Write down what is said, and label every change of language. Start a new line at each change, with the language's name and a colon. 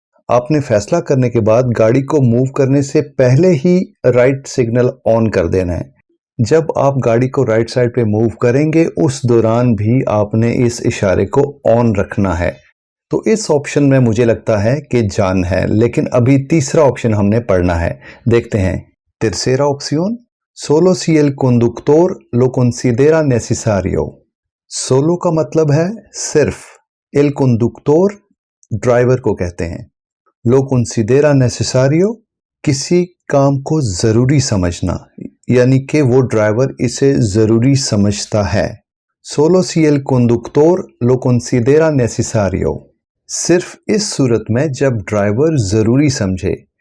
Hindi: आपने फैसला करने के बाद गाड़ी को मूव करने से पहले ही राइट सिग्नल ऑन कर देना है। जब आप गाड़ी को राइट साइड पे मूव करेंगे उस दौरान भी आपने इस इशारे को ऑन रखना है। तो इस ऑप्शन में मुझे लगता है कि जान है, लेकिन अभी तीसरा ऑप्शन हमने पढ़ना है, देखते हैं।
Spanish: Tercera opción, solo si el conductor lo considera necesario।
Hindi: Solo का मतलब है सिर्फ,
Spanish: el conductor
Hindi: ड्राइवर को कहते हैं,
Spanish: lo considera necesario
Hindi: किसी काम को जरूरी समझना, यानी कि वो ड्राइवर इसे जरूरी समझता है।
Spanish: solo si el conductor lo considera necesario,
Hindi: सिर्फ इस सूरत में जब ड्राइवर जरूरी समझे।